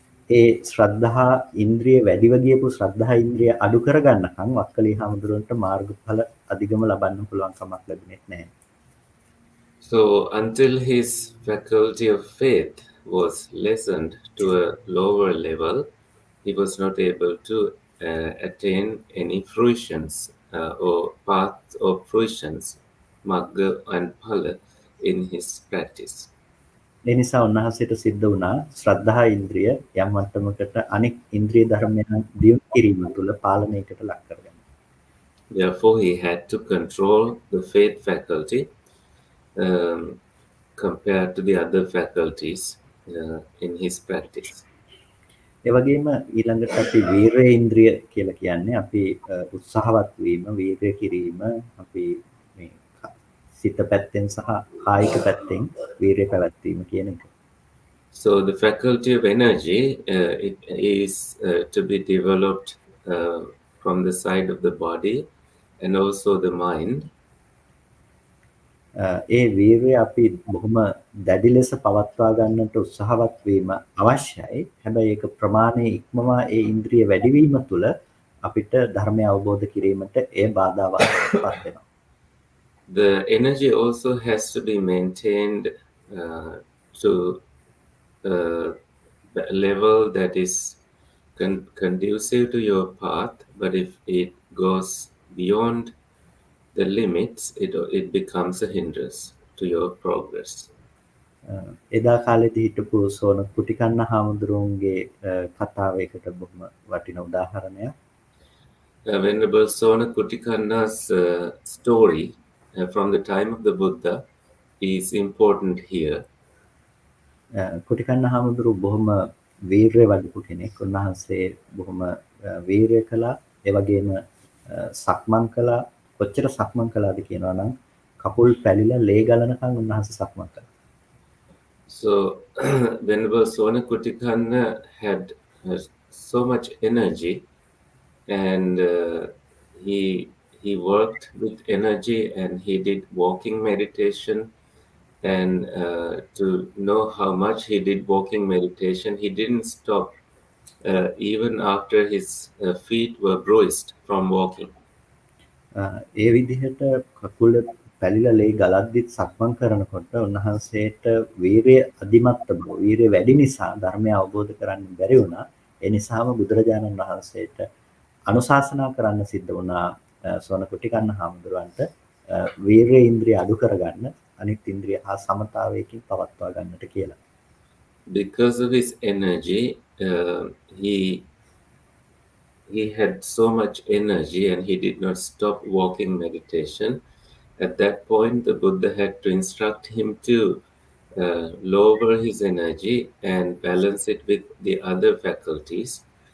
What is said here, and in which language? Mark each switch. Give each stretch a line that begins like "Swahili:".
Sinhala: ඒ ශ්‍රද්ධා ඉන්ද්‍රිය වැඩිව ගියපු ශ්‍රද්ධා ඉන්ද්‍රිය අඩු කරගන්නකම් වක්කලි හාමුදුරුවන්ට මාර්ගඵල අධිගම ලබන්න පුළුවන් කමක් ලැබුණේ නැහැ.
English: So until his faculty of faith was lessened to a lower level, he was not able to attain any fruitions or paths or fruitions, magga and phala, in his practice.
Sinhala: ඒ නිසා උන්වහන්සේට සිද්ධ වුණා ශ්‍රද්ධා ඉන්ද්‍රිය යම් මට්ටමකට අනෙක් ඉන්ද්‍රිය ධර්මයන් දියුණු කිරීම තුළ පාලනයකට ලක් කරගන්න.
English: Therefore, he had to control the faith faculty compared to the other faculties in his practice.
Sinhala: ඒ වගේම ඊළඟට අපි වීර්ය ඉන්ද්‍රිය කියලා කියන්නේ අපි උත්සාහවත් වීම, වීර්ය කිරීම, අපි මේ සිත පැත්තෙන් සහ කායික පැත්තෙන් වීර්ය පැවැත්වීම කියන එක.
English: So the faculty of energy it is to be developed from the side of the body and also the mind.
Sinhala: ඒ වීර්යය අපි බොහොම දැඩි ලෙස පවත්වා ගන්නට උත්සාහවත් වීම අවශ්‍යයි. හැබැයි ඒක ප්‍රමාණයේ ඉක්මවා ඒ ඉන්ද්‍රිය වැඩිවීම තුළ අපිට ධර්මය අවබෝධ කිරීමට එය බාධාවක් පත් වෙනවා.
English: The energy also has to be maintained to a level that is conducive to your path, but if it goes beyond the limits, it becomes a hindrance to your progress.
Sinhala: එදා කාලේදී හිටපු සෝන කුටිකන්න හාමුදුරුවන්ගේ කතාව එකට බොහොම වටින උදාහරණයක්.
English: Venerable Sona Kutikanna's story from the time of the Buddha is important here.
Sinhala: කුටිකන්න හාමුදුරුවෝ බොහොම වීරය වඩපු කෙනෙක්. උන්වහන්සේ බොහොම වීරය කළා. ඒ වගේම සක්මන් කළා. කොච්චර සක්මන් කළාද කියනවා නම් කකුල් පැලිලා ලේ ගලනකම් උන්වහන්සේ සක්මන් කළා.
English: So Venerable Sona Kutikanna had so much energy, and he worked with energy, and he did walking meditation. And to know how much he did walking meditation, he didn't stop even after his feet were bruised from walking.
Sinhala: ඒ විදිහට කකුල පැලිලා ලේ ගලද්දිත් සක්මන් කරනකොට උන්වහන්සේට වීරිය අධිමත් බව, වීරිය වැඩි නිසා ධර්මය අවබෝධ කරගන්න බැරි වුණා. ඒ නිසාම බුදුරජාණන් වහන්සේට අනුශාසනා කරන්න සිද්ධ වුණා සෝන කුටිකන්න හාමුදුරුවන්ට වීරිය ඉන්ද්‍රිය අඩු කරගන්න, අනිත් ඉන්ද්‍රිය හා සමතාවයකින් පවත්වා ගන්නට කියලා.
English: Because of his energy, he had so much energy, and he did not stop walking meditation. At that point, the Buddha had to instruct him to lower his energy and balance it with the other faculties.